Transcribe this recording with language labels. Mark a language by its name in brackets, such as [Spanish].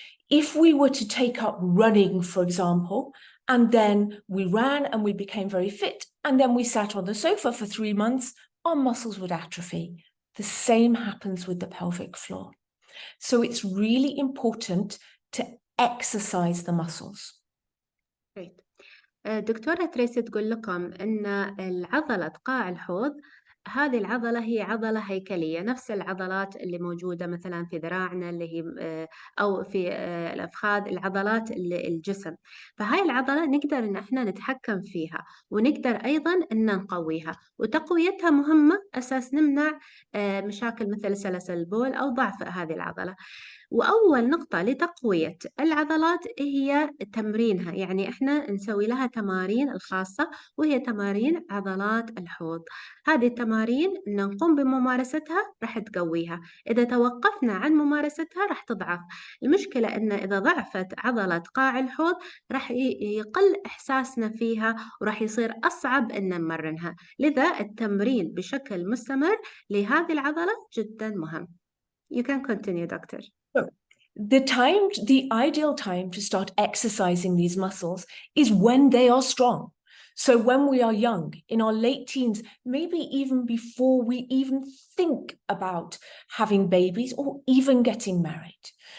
[English] If we were to take up running, for example, and then we ran and we became very fit, and then we sat on the sofa for 3 months, our muscles would atrophy. The same happens with the pelvic floor. So it's really important to exercise the muscles. Great. [Arabic] دكتورة تريسي تقول لكم إن العضلة قاع الحوض هذه العضلة هي عضلة هيكلية نفس العضلات اللي موجودة مثلا في ذراعنا اللي هي أو في الأفخاذ العضلات الجسم. فهاي العضلة نقدر إن إحنا نتحكم فيها ونقدر أيضا إن نقويها وتقويتها مهمة أساس نمنع مشاكل مثل سلس البول أو ضعف هذه العضلة. وأول نقطة لتقوية العضلات هي تمرينها، يعني إحنا نسوي لها تمارين الخاصة وهي تمارين عضلات الحوض. هذه التمارين نقوم بممارستها راح تقويها، إذا توقفنا عن ممارستها راح تضعف. المشكلة إن إذا ضعفت عضلة قاع الحوض راح يقل إحساسنا فيها وراح يصير أصعب إن نمرنها، لذا التمرين بشكل مستمر لهذه العضلة جدا مهم. [English] You can continue, doctor. The ideal time to start exercising these muscles is when they are strong. So when we are young, in our late teens, maybe even before we even think about having babies or even getting married.